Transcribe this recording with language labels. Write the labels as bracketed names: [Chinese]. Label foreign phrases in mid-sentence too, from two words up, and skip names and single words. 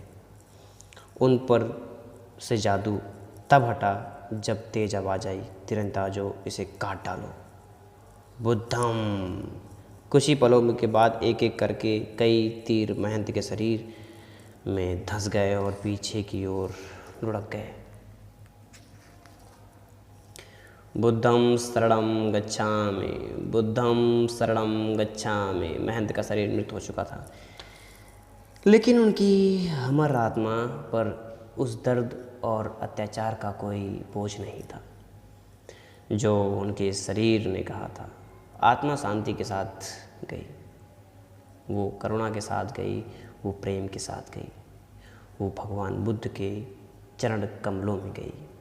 [Hindi] उन पर से जादू तब हटा जब तेज आवाज़ आई, तीरंदाजों इसे काट डालो। बुद्धम। कुछ ही पलों के बाद एक एक करके कई तीर महंत के शरीर में धंस गए और पीछे की ओर लुढ़क गए। [Pali] बुद्धं शरणं गच्छामि, बुद्धं शरणं गच्छामि। [Hindi] महंत का शरीर मृत हो चुका था, लेकिन उनकी अमर आत्मा पर उस दर्द और अत्याचार का कोई बोझ नहीं था जो उनके शरीर ने कहा था। आत्मा शांति के साथ गई, वो करुणा के साथ गई, वो प्रेम के साथ गई, वो भगवान बुद्ध के चरण कमलों में गई।